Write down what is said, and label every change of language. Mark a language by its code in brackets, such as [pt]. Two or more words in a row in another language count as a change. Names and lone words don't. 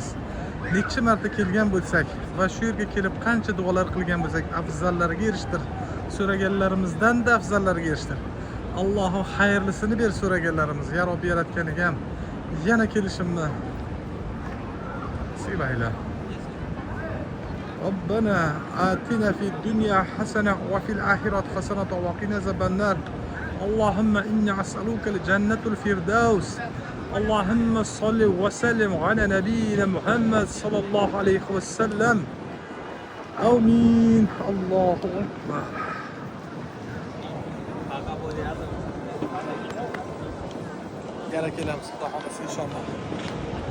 [uz] Necha marta kelgan bo'lsak va shu yerga kelib qancha duolar qilgan bo'lsak, afzallarga erishtir. So'raganlarimizdan da afzallarga erishtir. Allohim xayrlisini ber so'raganlarimiz. [ar] يا ربي [uz] yaratgan ekan, yana kelishimni nasib ayla. [ar] ربنا آتنا في الدنيا حسنة وفي الآخرة حسنة وقنا عذاب النار. اللهم إني أسألك الجنة الفردوس. اللهم صل وسلم على نبينا محمد صلى الله عليه وسلم. آمين. الله أكبر. [uz] Yana kelamiz, Xudo xolasa inshaalloh.